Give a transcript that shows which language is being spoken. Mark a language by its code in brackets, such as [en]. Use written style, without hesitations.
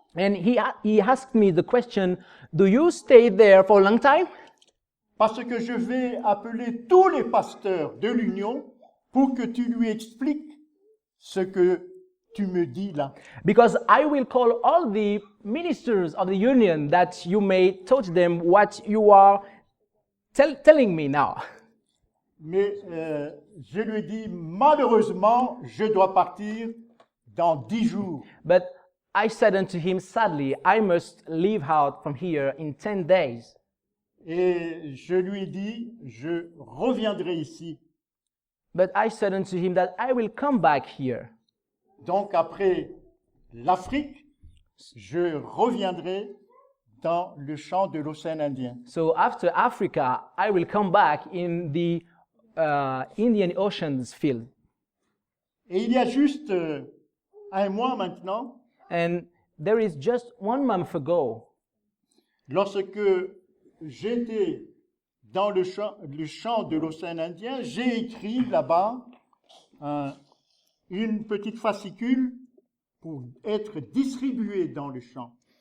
[en] And he asked me the question, do you stay there for a long time? [fr] Parce que je vais appeler tous les pasteurs de l'Union pour que tu lui expliques ce que tu me dis là. [en] Because I will call all the ministers of the union that you may teach them what you are telling me now. [fr] Mais je lui ai dit, malheureusement, je dois partir dans 10 jours. [en] But I said unto him, sadly, I must leave out from here in 10 days. [fr] Et je lui ai dit, je reviendrai ici. [en] But I said unto him that I will come back here. [fr] Donc après l'Afrique, je reviendrai dans le champ de l'océan Indien. [en] So after Africa, I will come back in the Indian Ocean's field. [fr] Et il y a juste 1 mois maintenant, [en] And there is just 1 month ago, [fr] lorsque j'étais dans le champ de l'océan Indien, j'ai écrit là-bas une petite fascicule pour être distribuée dans le champ.